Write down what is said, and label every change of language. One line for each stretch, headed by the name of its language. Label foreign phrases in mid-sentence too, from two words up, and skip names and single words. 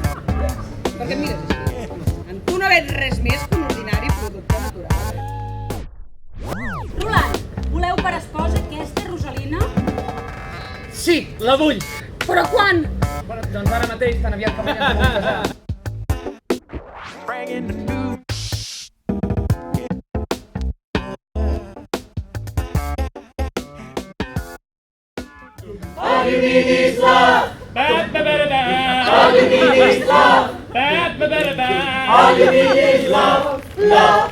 Catalan: Per què em mires així? En tu no veig res més que un ordinari producte natural. Roland, voleu per esposa aquesta Rosalina? Sí, la vull! Però quan? Doncs ara mateix, tan aviat com ella ens pugui casar.
English: All you need is love. All you need is love. All you need is love. Love.